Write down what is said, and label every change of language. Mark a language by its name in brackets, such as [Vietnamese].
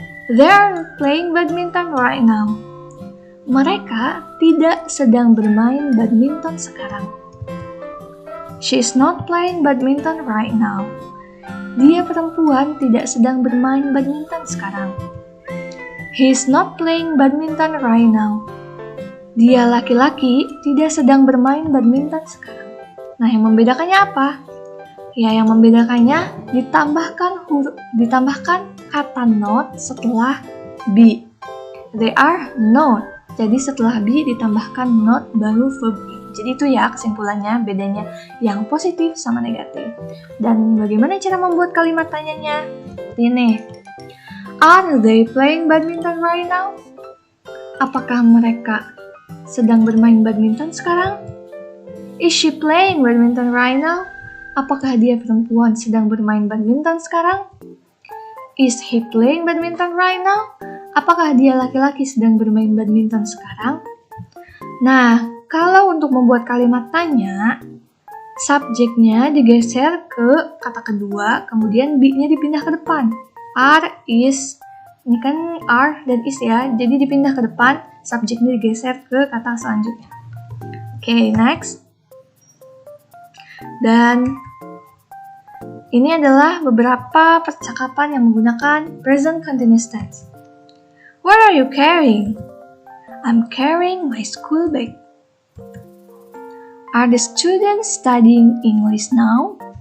[English] They are playing badminton right now. [Indonesian] Mereka tidak sedang bermain badminton sekarang. [English] She is not playing badminton right now. [Indonesian] Dia perempuan tidak sedang bermain badminton sekarang. [English] He is not playing badminton right now. [Indonesian] Dia laki-laki tidak sedang bermain badminton sekarang. Nah, yang membedakannya apa? Ya, yang membedakannya ditambahkan kata not setelah be. [English] They are not. [Indonesian] Jadi setelah be ditambahkan not baru verb be. Jadi itu ya kesimpulannya, bedanya yang positif sama negatif. Dan bagaimana cara membuat kalimat tanyanya? Ini. [English] Are they playing badminton right now? [Indonesian] Apakah mereka sedang bermain badminton sekarang? [English] Is she playing badminton right now? [Indonesian] Apakah dia perempuan sedang bermain badminton sekarang? [English] Is he playing badminton right now? [Indonesian] Apakah dia laki-laki sedang bermain badminton sekarang? Nah, kalau untuk membuat kalimat tanya, subjeknya digeser ke kata kedua, kemudian be-nya dipindah ke depan. Are, is, ini kan are dan is ya, jadi dipindah ke depan, subjeknya digeser ke kata selanjutnya. Oke, next. Dan ini adalah beberapa percakapan yang menggunakan present continuous tense. [English] What are you carrying? I'm carrying my school bag. Are the students studying English now?